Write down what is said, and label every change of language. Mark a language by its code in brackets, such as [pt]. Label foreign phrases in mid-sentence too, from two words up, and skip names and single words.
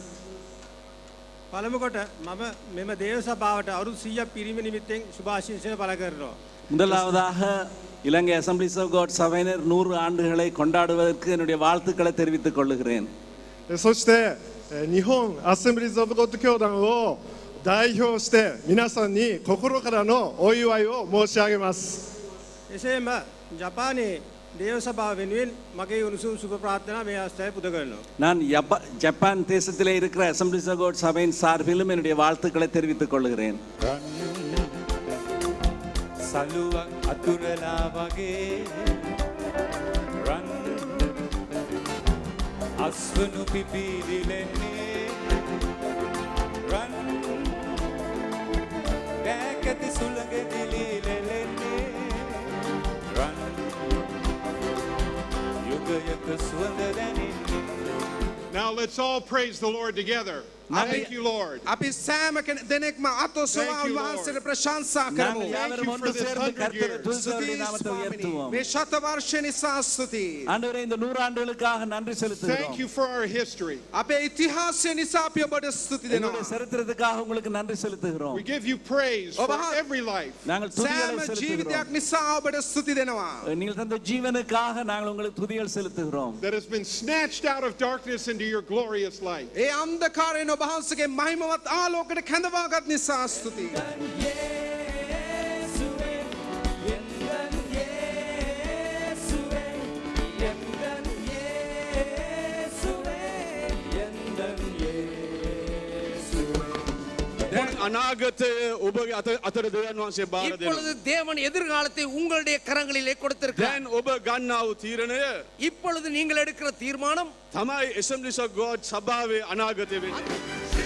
[si] පළමු කොට මම මෙම දේව සභාවට අවුරුදු 100ක් පිරීම නිමිත්තෙන් සුභාශිංසන පළ කරනවා. [ta] முதலாவதாக இலங்கை அசம்பிளிஸ் ஆஃப் காட் சபையினர் 100 ஆண்டுகளை கொண்டாடுவதற்கு என்னுடைய வாழ்த்துக்களை தெரிவித்துக் கொள்கிறேன். [ja] そして日本アセンブリーズ・オブ・ゴッド教団を代表して皆さんに心からのお祝いを申し上げます。 [si] එසේම ජපානයේ දේව සභාව වෙනුවෙන් මගේ උණුසුම් සුබ ප්‍රාර්ථනා මේ අවස්ථාවේ පුද කරනවා. [ta] நான் ஜப்பான் தேசத்திலே இருக்கிற அசம்பிளிஸ் ஆஃப் காட் சபையின் சார்பிலும் என்னுடைய வாழ்த்துக்களை தெரிவித்துக் கொள்கிறேன். [si] සලුවක් අතුරලා වගේ රන් අස්වනු පිපිරිලෙන්නේ රන් දැකති සුළඟ දිලිලෙන්නේ රන් යුගයක සුවඳ දැනෙන්නේ. [en] Now let's all praise the Lord together. Thank you, Lord. [si] අපි සෑම දෙනෙක්ම අතොසවා උන්වහන්සේට ප්‍රශංසා කරමු. [en] Thank you for this 100 years. [si] මේ ශතවර්ෂ නිසා ස්තුතියි. [ta] ஆண்டவரே இந்த 100 ஆண்டுகளுக்காக நன்றி செலுத்துகிறோம். [en] Thank you for our history. [si] අපේ ඉතිහාසය නිසා අපි ඔබට ස්තුති [ta] எங்களுடைய [si] දෙනවා. [ta] சரித்திரத்துக்காக உங்களுக்கு நன்றி செலுத்துகிறோம். [en] We give you praise for every life. [ta] நாங்கள் துதிகளை [si] සෑම [ta] செலுத்துகிறோம். [si] ජීවිතයක් නිසා ඔබට ස්තුති දෙනවා. [ta] நீங்கள் தந்த ஜீவனுக்காக நாங்கள் உங்களுக்கு துதிகள் செலுத்துகிறோம். [en] That has been snatched out of darkness into your glorious light. [si] ඒ අන්ධකාරයෙන් ඔබ වහන්සේගේ මහිමවත් ආලෝකයට කැඳවාගත් නිසා ස්තුතියි. අනාගතය ඔබගේ අතර දෙවියන් වහන්සේ බාර දෙනවා. [ta] இப்பொழுது தேவன் எதிர்காலத்தை உங்களுடைய கரங்களிலே கொடுத்திருக்கிறார். [si] දැන් ඔබ ගන්නා වූ තීරණය [ta] இப்பொழுது நீங்கள் எடுக்கிற தீர்மானம் [si] තමයි Assemblies of God සභාවේ අනාගතය වෙන්නේ.